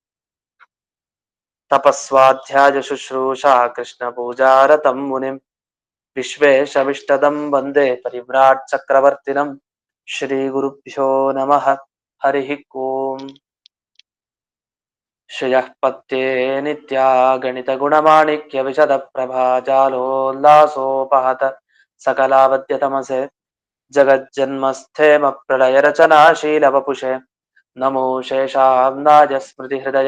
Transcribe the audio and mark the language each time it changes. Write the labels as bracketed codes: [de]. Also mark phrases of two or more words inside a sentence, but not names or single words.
[sa] ತಪಸ್ವಾಧ್ಯಾಯ ಶುಶ್ರೂಷಾ ಕೃಷ್ಣಪೂಜಾರತಂ ಮುನಿಂ ವಿಶ್ವೇಶವಿಷ್ಟದಂ ವಂದೇ ಪರಿವ್ರಾಟ್ ಚಕ್ರವರ್ತಿನಂ ಶ್ರೀಗುರುಭ್ಯೋ ನಮಃ. ಹರಿ ಓಂ. ಶ್ರಿಯಃ ಪತ್ಯೇ ನಿತ್ಯಾ ಗಣಿತ ಗುಣಮಾಣಿಕ್ಯ ವಿಶದ ಪ್ರಭಾಜಾಲೋಲ್ಲಾಸೋಪಹತ ಸಕಲಾವದ್ಯತಮಸೆ ಜಗಜ್ಜನ್ಮಸ್ಥೇಮ ಪ್ರಳಯ ರಚನಾಶೀಲ ವಪುಷೆ ನಮೋ ಶೇಷಾಂನಾಯ ಸ್ಮೃತಿ ಹೃದಯ